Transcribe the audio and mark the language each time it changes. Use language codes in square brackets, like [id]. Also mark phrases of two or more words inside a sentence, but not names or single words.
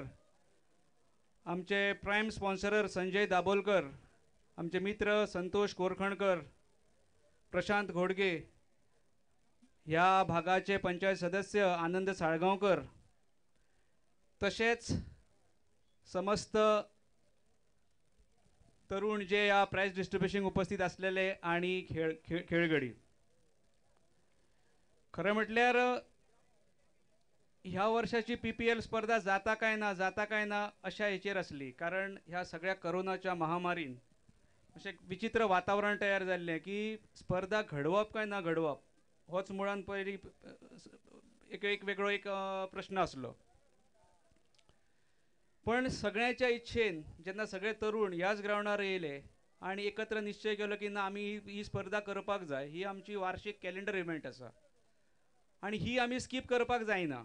[kok] आमचे [en] prime sponsorer [kok] संजय दाभोलकर, आमचे मित्र संतोष कोरखणकर, प्रशांत घोडगे, ह्या भागाचे पंचायत सदस्य आनंद साळगावकर, तसेच समस्त तरुण जे या [en] prize distribution [kok] उपस्थित असलेले आणि खेळगडी. खरं म्हटल्यार ह्या वर्षाची PPL स्पर्धा जाता काय ना अशा हेचेर असली, कारण ह्या सगळ्या कोरोनाच्या महामारीन अशें विचित्र वातावरण तयार जाल्लें की स्पर्धा घडवप काय ना घडवप होच मुळान पयली एक वेगळो प्रश्न आसलो. पण सगळ्यांच्या इच्छेन जेन्ना सगळे तरुण ह्याच ग्राउंडार येयले आणि एकत्र निश्चय केलो की ना आमी ही स्पर्धा करपाक जाय, ही आमची वार्षिक [en] calendar event [kok] आसा आणि ही आमी स्कीप करपाक जायना.